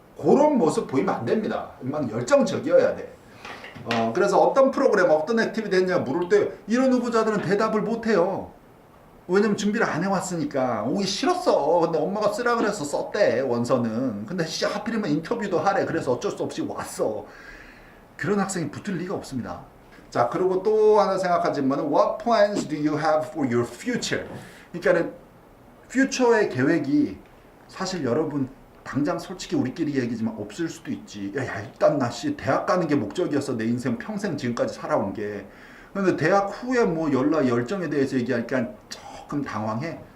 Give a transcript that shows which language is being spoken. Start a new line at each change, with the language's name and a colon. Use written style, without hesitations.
Korean: 그런 모습 보이면 안 됩니다. 막 열정적이어야 돼. 그래서 어떤 프로그램, 어떤 액티비티 했냐 물을 때 이런 후보자들은 대답을 못 해요. 왜냐면 준비를 안 해왔으니까. 오기 싫었어. 근데 엄마가 쓰라 그래서 썼대, 원서는. 근데 하필이면 인터뷰도 하래. 그래서 어쩔 수 없이 왔어. 그런 학생이 붙을 리가 없습니다. 자, 그리고 또 하나 생각한 질문은
English: What plans do you have for your future?
Korean: 그러니까는 퓨처의 계획이 사실 여러분 당장 솔직히 우리끼리 얘기지만 없을 수도 있지. 야 일단 나 대학 가는 게 목적이었어. 내 인생 평생 지금까지 살아온 게. 근데 대학 후에 뭐 연락 열정에 대해서 얘기하니까 조금 당황해.